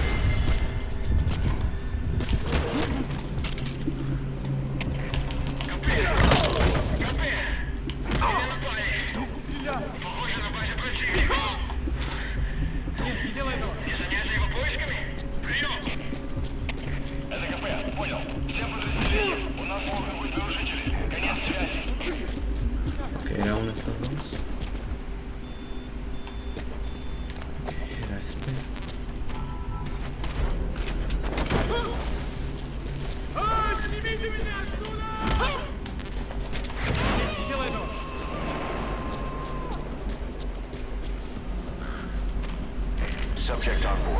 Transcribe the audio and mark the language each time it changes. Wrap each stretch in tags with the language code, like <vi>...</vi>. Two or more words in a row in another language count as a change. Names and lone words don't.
<ru>Стреляй! Нет, не делай этого!</ru> <es>Ok, era uno de estos dos. Era este.</es> <ru>Снимите меня отсюда! Нет, не делай этого!</ru> <en>Subject on board.</en>